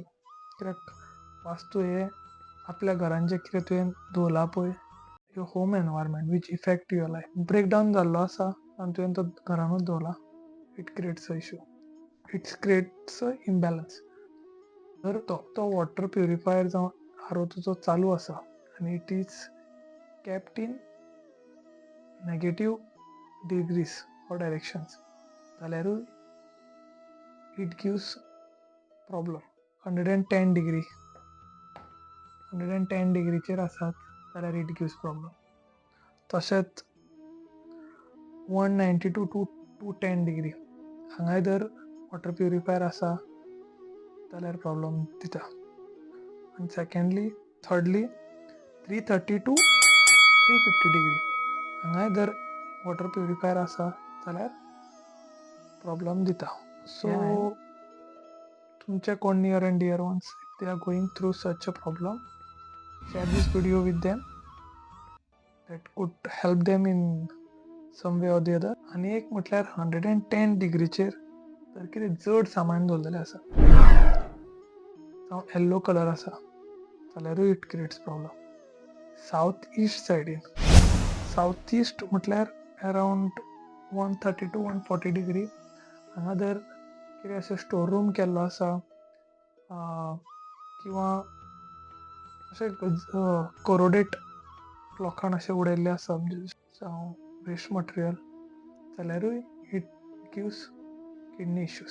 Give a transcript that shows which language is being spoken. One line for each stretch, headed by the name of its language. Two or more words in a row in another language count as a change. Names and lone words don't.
Konkani: कित्याक वास्तू हे आपल्या घरान जे कितें तुवें दवरला पळय,
English: your home environment which effect your life,
Konkani: ब्रेक डावन जाल्लो आसा आनी तुवें तो घरानूच दवरला,
English: it creates a issue, it's creates a imbalance.
Konkani: जर तो
English: water purifier
Konkani: जावन आरो तुजो चालू आसा आनी
English: it is kept in negative degrees or directions,
Konkani: जाल्यारूय
English: it gives problem.
Konkani: 110 डिग्रीचेर आसात जाल्यार
English: it gives problem.
Konkani: तशेंच 192 टू 210 डिग्री हांगाय जर
English: water purifier
Konkani: आसा जाल्यार प्रॉब्लम दिता. आनी
English: secondly, thirdly
Konkani: 330 टू 350 डिग्री हांगाय जर
English: water purifier
Konkani: आसा जाल्यार प्रॉब्लम दिता.
English: सो
Konkani: तुमचे कोण
English: near and dear ones, if they are going through such a problem, share this video with them, that could help them in some way or the other.
Konkani: आनी एक म्हटल्यार 110 डिग्रीचेर जर कितें जड सामान दवरलेलें आसा जावं
English: yellow colour
Konkani: आसा जाल्यारूय
English: it creates problem. south east
Konkani: सायडीन,
English: south east
Konkani: म्हटल्यार अरावंड 130 टू 140 डिग्री हांगा जर कितें अशें
English: store room
Konkani: केल्लो आसा किंवा अशें कोरोडेट लोखंड अशें उडयल्लें आसा, जावं
English: waste material,
Konkani: जाल्यारूय
English: it gives kidney issues.